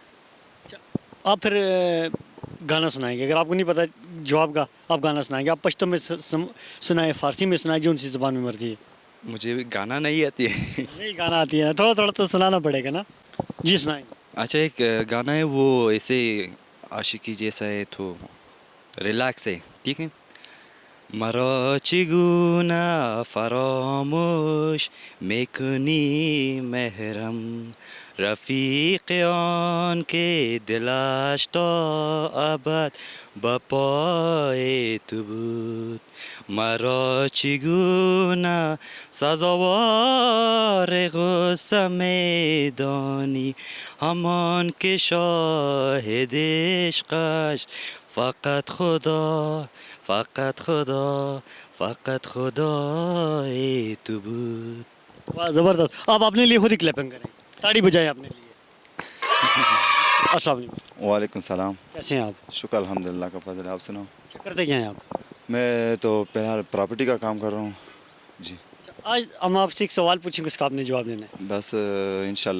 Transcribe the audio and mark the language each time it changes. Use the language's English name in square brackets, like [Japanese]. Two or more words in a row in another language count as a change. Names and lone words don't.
[Urdu] آپ پھر گانا سنائیں گے، اگر آپ کو نہیں پتا جواب کا، آپ گانا سنائیں گے. آپ پشتو میں سنائیں، فارسی میں سنائیں، جو انسی زبان میں مرضی ہے. مجھے بھی گانا نہیں آتی ہے. نہیں، گانا آتی ہے نا، تھوڑا تھوڑا تو سنانا پڑے گا نا. جی سنائیں گے. اچھا، ایک گانا ہے وہ ایسے عاشقی جیسا ہے، تو ریلیکس ہے، ٹھیک ہے. [Persian] مرا چگونه فراموش میکنی مهرم، رفیق آن که دلش تا ابد به پای تو بود. مرا چگونه سزاوار غصه میدانی، همان که شاهد عشقش فقط خدا، فقط خدا، فقط خدای تو بود. [Urdu] واہ، زبردست. آپ اپنے لیے خود ہی کلیپنگ کریں، تاڑی بجائیں اپنے لیے. [Arabic] السلام عليكم. وعليكم السلام. [Urdu] کیسے ہیں آپ? شکر الحمدللہ کا فضل ہے، آپ سناؤ. اچھا، کرتے کیا ہیں آپ? میں تو فی الحال پراپرٹی کا کام کر رہا ہوں جی. اچھا، آج ہم آپ سے ایک سوال پوچھیں گے، اس کا آپ نے جواب دینا ہے.